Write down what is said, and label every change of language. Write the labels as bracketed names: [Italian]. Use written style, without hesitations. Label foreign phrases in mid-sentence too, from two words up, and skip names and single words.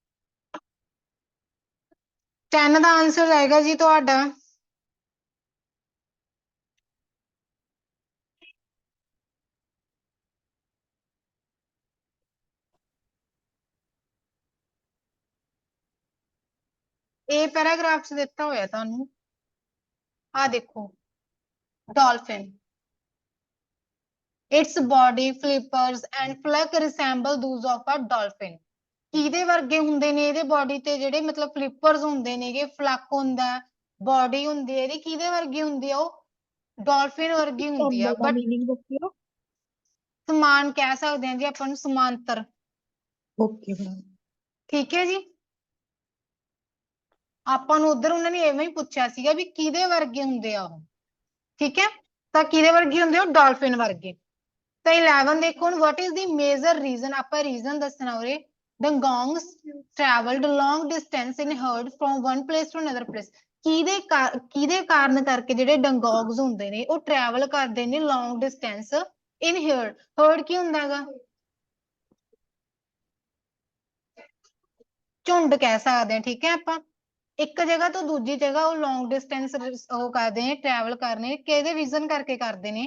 [Punjabi] 10 ਦਾ ਆਨਸਰ ਆਏਗਾ ਜੀ ਤੁਹਾਡਾ ਇਹ ਪੈਰਾਗ੍ਰਾਫ ਚ ਦਿੱਤਾ ਹੋਇਆ ਤੁਹਾਨੂੰ, ਆ ਦੇਖੋ ਡॉल्फिन, [English] its body flippers and flank resemble those of a dolphin। [Punjabi] ਕਿਹਦੇ ਵਰਗੇ ਹੁੰਦੇ ਨੇ ਇਹਦੇ ਬੋਡੀ ਤੇ ਜਿਹੜੇ ਮਤਲਬ ਫਲਿੱਪਰਸ ਹੁੰਦੇ ਨੇਗੇ, ਫਲੱਕ ਹੁੰਦਾ, ਬੋਡੀ ਹੁੰਦੀ ਹੈ ਇਹਦੀ ਕਿਹਦੇ ਵਰਗੀ ਹੁੰਦੀ ਆ ਉਹ ਡਾਲਫਿਨ ਵਰਗੀ ਹੁੰਦੀ ਆ। ਬਟ मीनिंग ਦੱਸਿਓ। ਸਮਾਨ ਕਹਿ ਸਕਦੇ ਹਾਂ ਜੀ ਆਪਾਂ ਨੂੰ, ਸਮਾਂਤਰ, [English] okay ma'am. [Punjabi] ਠੀਕ ਹੈ ਜੀ। ਆਪਾਂ ਨੂੰ ਉਧਰ ਉਹਨਾਂ ਨੇ ਐਵੇਂ ਹੀ ਪੁੱਛਿਆ ਸੀਗਾ ਵੀ ਕਿਹਦੇ ਵਰਗੇ ਹੁੰਦੇ ਆ ਉਹ, ਠੀਕ ਹੈ, ਤਾਂ ਕਿਹਦੇ ਵਰਗੇ ਹੁੰਦੇ ਆ ਉਹ ਡਾਲਫਿਨ ਵਰਗੇ। ਤਾਂ 11 ਦੇਖੋ ਹੁਣ [English] what is the major reason, [Punjabi] ਆਪਾਂ ਰੀਜ਼ਨ ਦੱਸਣਾ ਉਰੇ। [English] Dugongs traveled long distance in herd from one place to another place। [Punjabi] ਕਿਹਦੇ ਕਾਰਨ ਕਰਕੇ ਜਿਹੜੇ ਡੰਗੋਗਸ ਹੁੰਦੇ ਨੇ ਉਹ ਟਰੈਵਲ ਕਰਦੇ ਨੇ [English] long distance in herd. [Punjabi] ਹerd ਕੀ ਹੁੰਦਾ ਹੈਗਾ, ਝੁੰਡ ਕਹਿ ਸਕਦੇ ਹਾਂ, ਠੀਕ ਹੈ। ਆਪਾਂ ਇੱਕ ਜਗ੍ਹਾ ਤੋਂ ਦੂਜੀ ਜਗ੍ਹਾ ਉਹ [English] long distance [Punjabi] ਉਹ ਕਰਦੇ ਨੇ, ਟਰੈਵਲ ਕਰਨੇ ਕਿਹਦੇ ਰੀਜ਼ਨ ਕਰਕੇ ਕਰਦੇ ਨੇ।